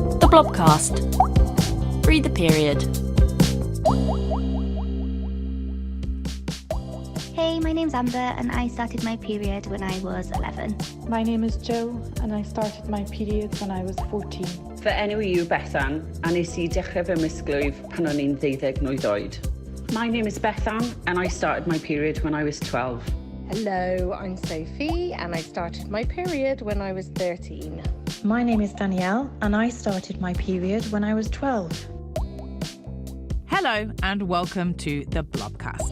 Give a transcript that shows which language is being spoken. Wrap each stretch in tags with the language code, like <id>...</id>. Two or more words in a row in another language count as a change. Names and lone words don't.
<en>Blobcast. Free the period. Hey, my name's Amber and I started my period when I was 11. My name is Jo and I started my period when I was 14.</en> <cy>Fy enw yw Bethan a nes I dechrau fy misglwyf pan o'n i'n 12 mlwydd oed.</cy> <en>My name is Bethan and I started my period when I was 12. Hello, I'm Sophie and I started my period when I was 13. My name is Danielle and I started my period when I was 12. Hello and welcome to the Blobcast.</en>